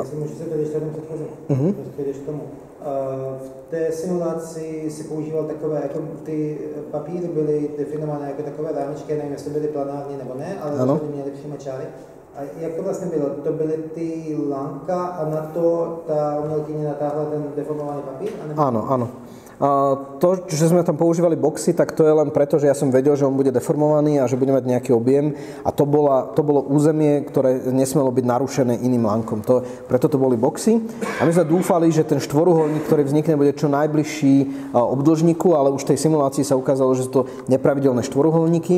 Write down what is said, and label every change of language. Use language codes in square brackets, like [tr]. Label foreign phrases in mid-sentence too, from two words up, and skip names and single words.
[cs] Jestli můžu se tady ještě jednou předchozit, když k tomu. V té simulaci se používal takové, jako ty papíry byly definované jako takové rámečky, nevím, jestli byly planární nebo ne, ale rozhodně měly přímo čáry. A jak to vlastně bylo? To byly ty lanka a na to ta umělkyně natáhla ten deformovaný papír? [sk] Áno. To, že sme tam používali boxy, tak to je len preto, že ja som vedel, že on bude deformovaný a že bude mať nejaký objem a to bolo územie, ktoré nesmelo byť narušené iným lankom. Preto to boli boxy a my sme dúfali, že ten štvoruholník, ktorý vznikne, bude čo najbližší obdĺžniku, ale už v tej simulácii sa ukázalo, že sú to nepravidelné štvoruholníky.